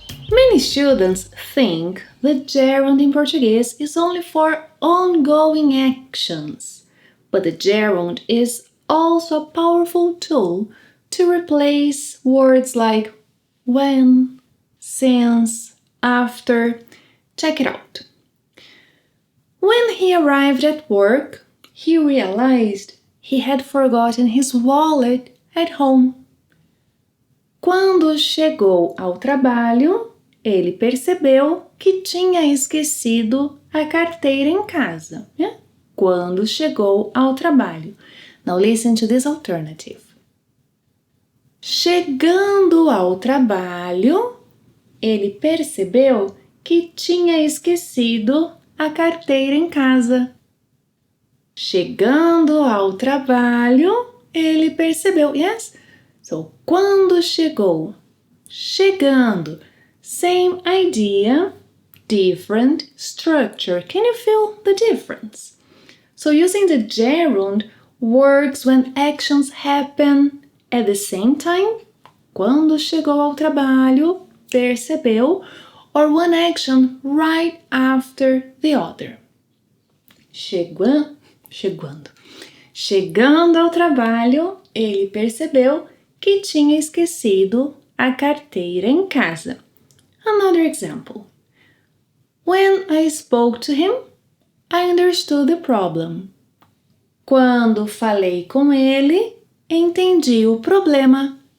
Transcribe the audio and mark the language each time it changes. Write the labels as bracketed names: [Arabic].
[English] Many students think the gerund in Portuguese is only for ongoing actions, but the gerund is also a powerful tool to replace words like when, since, after. Check it out. When he arrived at work, he realized he had forgotten his wallet at home. [Portuguese] Quando chegou ao trabalho, ele percebeu que tinha esquecido a carteira em casa. [English] Yeah? [Portuguese] Quando chegou ao trabalho. [English] Now listen to this alternative. [Portuguese] Chegando ao trabalho, ele percebeu que tinha esquecido a carteira em casa. Chegando ao trabalho, ele percebeu. [English] Yes? So, [Portuguese] quando chegou. Chegando. [English] Same idea, different structure. Can you feel the difference? So using the gerund works when actions happen at the same time. [Portuguese] Quando chegou ao trabalho, percebeu, [English] or one action right after the other. [Portuguese] Chegando. Chegando ao trabalho, ele percebeu que tinha esquecido a carteira em casa. [English] Another example. When I spoke to him, I understood the problem. [Portuguese] Quando falei com ele, entendi o problema.